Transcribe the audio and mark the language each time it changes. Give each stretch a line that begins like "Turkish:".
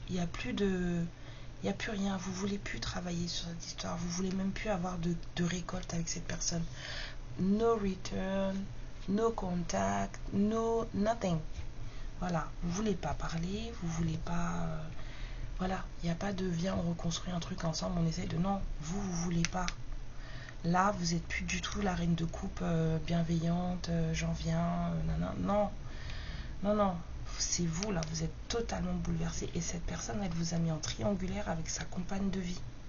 French: Il n'y a plus rien. Vous voulez plus travailler sur cette histoire. Vous voulez même plus avoir de récolte avec cette personne.
English: No return, no contact, no nothing.
French: Voilà. Vous voulez pas parler. Vous voulez pas. Voilà. Il n'y a pas de viens, on reconstruit un truc ensemble. On essaye de. Non. Vous voulez pas. Là, vous êtes plus du tout la reine de coupe bienveillante. J'en viens. Non. Non. C'est vous là, vous êtes totalement bouleversé. Et cette personne, elle vous a mis en triangulaire avec sa compagne de vie.